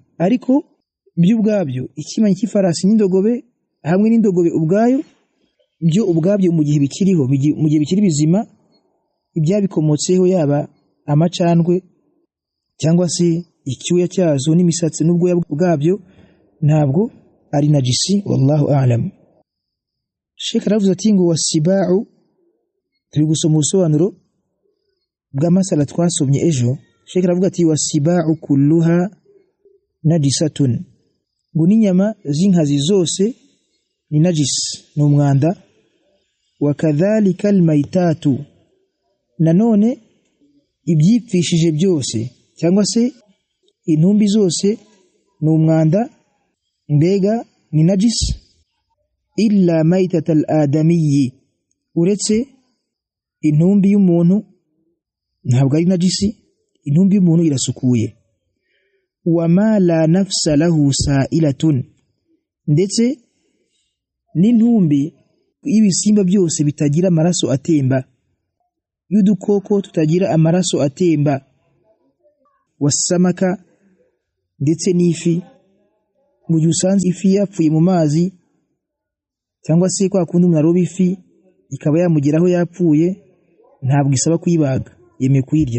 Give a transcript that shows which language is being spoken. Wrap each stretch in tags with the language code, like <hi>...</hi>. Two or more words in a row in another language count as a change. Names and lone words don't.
<rw>Ariko byo ubwabyo, ikimanyi cy'ifarasi n'indogobe hamwe n'indogobe ubwayo, byo ubwabyo mu gihe bikiriho, mu gihe bikiri bizima, ibyabikomotseho yaba amacandwe cyangwa se icyuya cyazo n'imisatsi n'ubwoya bwabyo ntabwo ari najisi.</rw> <ar>والله أعلم.</ar> <rw>Sheikh aravuze ati ngo wasiba'u, turi gusoma ubusobanuro bw'amasala twasomye ejo. Sheikh aravuga ati</rw> <ar>والسباع كلها نجسة,</ar> <rw>ngo n'inyama z'inkazi zose ni najis, ni umwanda.</rw> <ar>وكذلك الميتة,</ar> <rw>nanone ibyipfishije byose cyangwa se intumbi zose ni umwanda, mbega ni najis.</rw> <ar>إلا ميتة الآدمي,</ar> <rw>uretse intumbi y'umuntu ntabwo ari najisi, intumbi y'umuntu irasukuye.</rw> <ar>وما لا نفس له سائلة,</ar> <rw>ndetse n'intumbi y'ibisimba byose bitagira amaraso atemba, y'udukoko tutagira amaraso atemba. Wasamaka, ndetse n'ifi, mu gihe usanze ifi yapfuye mu mazi cyangwa se kwa kundi umuntu aroba ifi ikaba yamugeraho yapfuye, ntabwo isaba kuyibaga, yemeye kuyirya.</rw>